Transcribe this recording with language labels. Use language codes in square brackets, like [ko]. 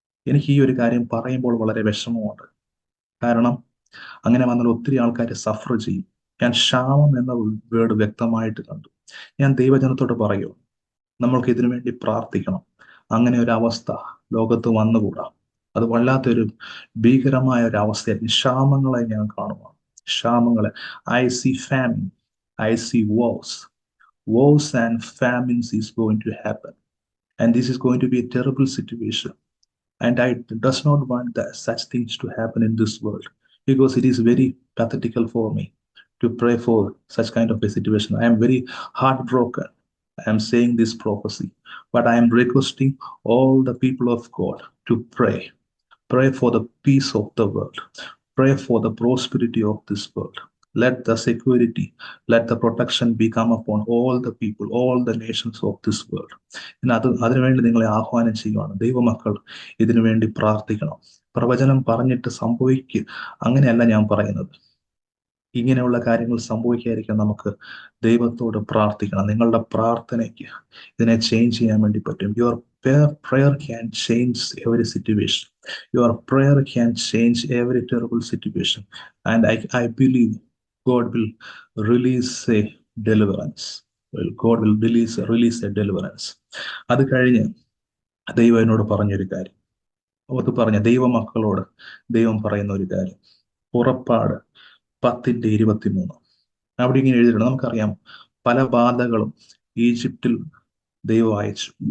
[ml] എനിക്ക് ഈ ഒരു കാര്യം പറയുമ്പോൾ വളരെ വിഷമമുണ്ട്. കാരണം അങ്ങനെ വന്നാൽ ഒത്തിരി ആൾക്കാർ സഫർ ചെയ്യും. ഞാൻ ക്ഷാമം എന്ന വേർഡ് വ്യക്തമായിട്ട് കണ്ടു. ഞാൻ ദൈവജനത്തോട് പറയൂ, നമ്മൾക്ക് ഇതിനു വേണ്ടി പ്രാർത്ഥിക്കണം. അങ്ങനെ ഒരു അവസ്ഥ ലോകത്ത് വന്നുകൂടാ. അത് വല്ലാത്തൊരു ഭീകരമായ ഒരു അവസ്ഥയായിരിക്കും. ക്ഷാമങ്ങളെ ഞാൻ കാണുവാണ്. [en] ക്ഷാമങ്ങളെ I see famine, I see wars and famines is going to happen, and this is going to be a terrible situation, and I does not want that such things to happen in this world, because it is very pathetical for me to pray for such kind of a situation. I am very heartbroken. I am saying this prophecy, but I am requesting all the people of God to pray for the peace of the world, pray for the prosperity of this world. Let the security, let the protection be come upon all the people, all the nations of this world. [ml] അതിനുവേണ്ടി നിങ്ങളെ ആഹ്വാനം ചെയ്യുവാണ്. ദൈവമക്കൾ ഇതിനു വേണ്ടി പ്രാർത്ഥിക്കണം. പ്രവചനം പറഞ്ഞിട്ട് അങ്ങനെയല്ല ഞാൻ പറയുന്നത്. ഇങ്ങനെയുള്ള കാര്യങ്ങൾ സംഭവിക്കാതിരിക്കാൻ നമുക്ക് ദൈവത്തോട് പ്രാർത്ഥിക്കണം. നിങ്ങളുടെ പ്രാർത്ഥനയ്ക്ക് ഇതിനെ ചേഞ്ച് ചെയ്യാൻ വേണ്ടി പറ്റും. [en] Your prayer can change every situation. Your prayer can change every terrible situation, and I believe God will release a deliverance. Well, God will release a deliverance. [ml] അത് കഴിഞ്ഞ് ദൈവം എന്നോട് പറഞ്ഞൊരു കാര്യം, ദൈവമക്കളോട് ദൈവം പറയുന്ന ഒരു കാര്യം, പുറപ്പാട് 10:23. അവിടെ ഇങ്ങനെ എഴുതിയിട്ടുണ്ട്. നമുക്കറിയാം, പല ബാധകളും ഈജിപ്തിൽ ദൈവം അയച്ചു.